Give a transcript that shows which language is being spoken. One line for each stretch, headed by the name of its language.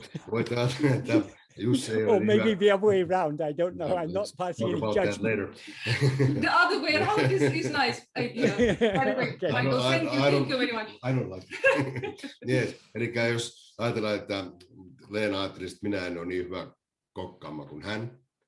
Finnish: Voit ajatella, että Jussi ei ole
English: or maybe the other way around, I don't know. I'm not passing any judgment. The other way around is nice idea. Okay. Michael, thank you very much. I don't like it. Yes.
Finnish: Eli jos ajatellaan, että Leena ajattelisi, että minä en ole niin hyvä kokkaama kuin hän.